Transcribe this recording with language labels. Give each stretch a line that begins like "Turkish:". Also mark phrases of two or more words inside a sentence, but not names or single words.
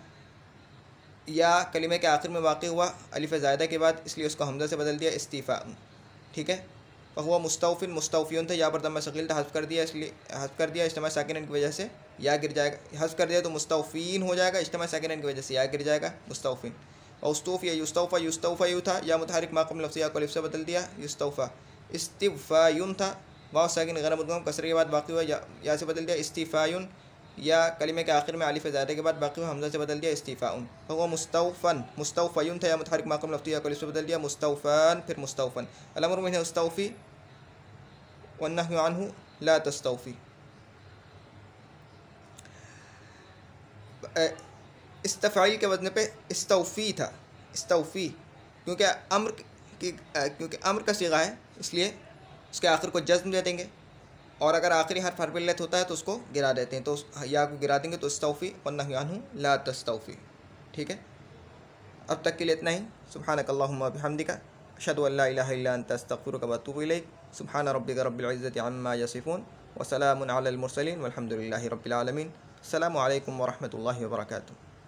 Urdu: یا کلمے کے آخر میں واقع ہوا الف زائدہ کے بعد، اس لیے اس کو ہمزہ سے بدل دیا استیفاء. ٹھیک ہے.
Arabic: فهو مستوفٍ مستوفيٌ
Urdu: تھا، یہاں پر ضمہ ثقیل تھا، حذف کر دیا، اس لیے حذف کر دیا, इसलिए हज़्फ़ कर दिया
Arabic: اجتماع ساكنين
Urdu: کی وجہ سے یا گر جائے گا. حذف کر دیا تو مستوفین ہو جائے گا,
Arabic: اجتماع ساكنين
Urdu: کی وجہ سے یا گر جائے گا، مستوفٍ. اور
Arabic: استوفي يستوفى يستوفيُ
Urdu: تھا، یا متحرک ما قبل لفظ یا کو الف سے بدل دیا یستوفی. استیفایٌ تھا، واو ساکن غیر مدغم کسر کے بعد واقع ہوا، یا سے بدل دیا استیفایٌ. یا کلمے کے آخر میں الف زائدہ کے بعد باقی ہوا، ہمزہ سے بدل دیا استیفاء.
Arabic: فهو مستوفًى مستوفيٌ
Urdu: تھا، یا متحرک ما قبل لفظ یا کو الف سے بدل دیا مستوفًى، پھر مستوفًى.
Arabic: الأمر منه استوفِ والنهي عنه لا تستوفِ.
Urdu: استفعل کے وزن پہ استوفی تھا، استوفی، کیونکہ امر کا صیغہ ہے اس لیے اس کے آخر کو جزم دے دیں گے، اور اگر آخری حرف حرف علت ہوتا ہے تو اس کو گرا دیتے ہیں، تو یا کو گرا دیں گے تو
Arabic: استوفِ والنهي عنه لا تستوفِ.
Urdu: ٹھیک ہے۔ اب تک کے لیے اتنا ہی.
Arabic: سبحانك اللهم وبحمدك أشهد أن لا إله إلا أنت أستغفرك وأتوب إليك. سبحان ربك رب العزة عما يصفون وسلام على المرسلين والحمد لله رب العالمين. السلام عليكم ورحمة الله وبركاته.